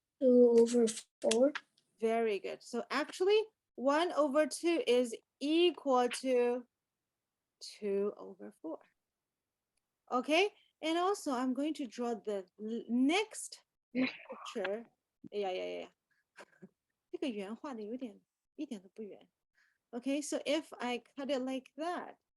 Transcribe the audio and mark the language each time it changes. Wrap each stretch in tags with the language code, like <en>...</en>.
<en>2/4. Very good. So actually, 1/2 is equal to 2/4. Okay? And also, I'm going to draw the next picture. Yeah.</en> <zh>这个圆画的有点一点都不圆。</zh> <en>Okay, so if I cut it like that.</en>